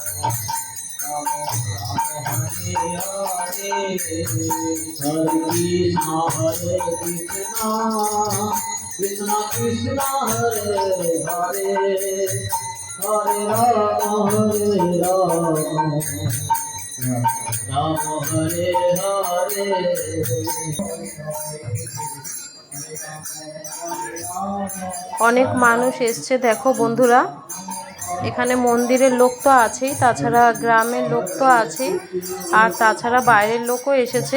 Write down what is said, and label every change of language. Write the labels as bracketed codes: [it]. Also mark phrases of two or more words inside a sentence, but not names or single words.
[sa] Ram Ram Hare Hare, Hare Krishna Hare Krishna, Krishna Krishna Hare Hare, Hare Ram Hare Ram, Ram Hare Hare। [bn] অনেক মানুষ এসছে দেখো বন্ধুরা। এখানে মন্দিরের লোক তো আছেই, তাছাড়া গ্রামের লোক তো আছেই, আর তাছাড়া বাইরের লোকও এসেছে।